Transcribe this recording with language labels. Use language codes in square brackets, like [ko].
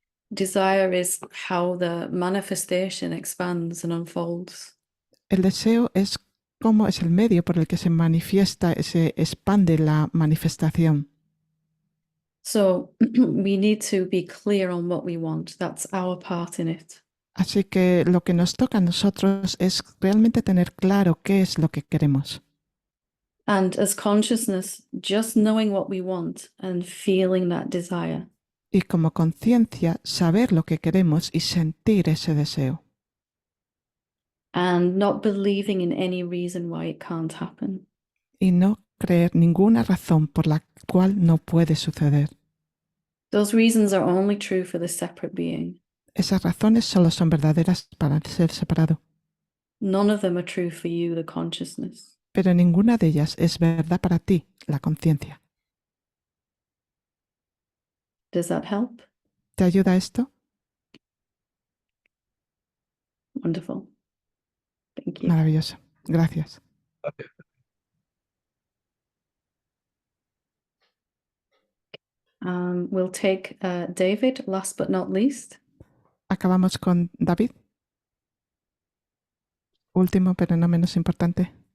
[en] Desire is how the manifestation expands and unfolds. [es] El deseo es cómo es el medio por el que se manifiesta, se expande la manifestación. [en] So we need to be clear on what we want. That's our part in it. [es] Así que lo que nos toca a nosotros es realmente tener claro qué es lo que queremos. [en] And as consciousness, just knowing what we want and feeling that desire. [es] Y como conciencia, saber lo que queremos y sentir ese deseo. [en] And not believing in any reason why it can't happen. [es] Y no creer ninguna razón por la cual no puede suceder. [en] Those reasons are only true for the separate being. [es] Esas razones solo son verdaderas para el ser separado. [en] None of them are true for you, the consciousness. [es] Pero ninguna de ellas es verdad para ti, la conciencia. [en] Does that help? [es] ¿Te ayuda esto? [en] Wonderful. Thank you. [es] Maravilloso. Gracias. [en] We'll take David, last but not least. [es] Acabamos con David. Último, pero no menos importante.